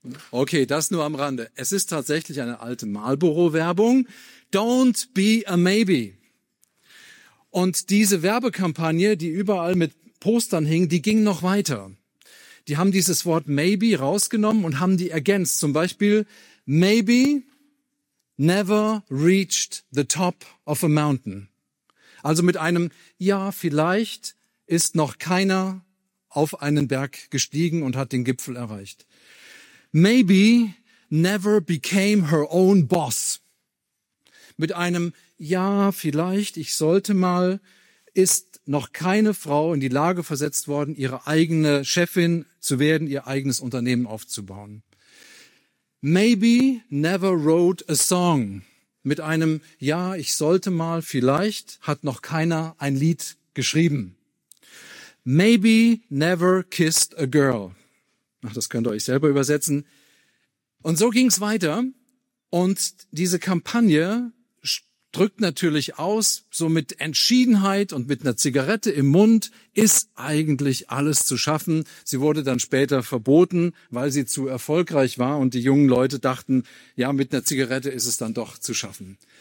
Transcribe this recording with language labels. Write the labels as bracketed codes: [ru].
[de] Okay, das nur am Rande. Es ist tatsächlich eine alte Marlboro-Werbung. [en] Don't be a maybe. [de] Und diese Werbekampagne, die überall mit Postern hing, die ging noch weiter. Die haben dieses Wort maybe rausgenommen und haben die ergänzt. Zum Beispiel, [en] maybe never reached the top of a mountain. [de] Also mit einem, ja, vielleicht ist noch keiner auf einen Berg gestiegen und hat den Gipfel erreicht. [en] Maybe never became her own boss. [de] mit einem Ja, vielleicht, ich sollte mal, ist noch keine Frau in die Lage versetzt worden, ihre eigene Chefin zu werden, ihr eigenes Unternehmen aufzubauen. [en] Maybe never wrote a song. [de] Mit einem Ja, ich sollte mal, vielleicht, hat noch keiner ein Lied geschrieben. [en] Maybe never kissed a girl. [de] Ach, das könnt ihr euch selber übersetzen. Und so ging's weiter. Und diese Kampagne drückt natürlich aus, so mit Entschiedenheit und mit einer Zigarette im Mund ist eigentlich alles zu schaffen. Sie wurde dann später verboten, weil sie zu erfolgreich war und die jungen Leute dachten, ja, mit einer Zigarette ist es dann doch zu schaffen.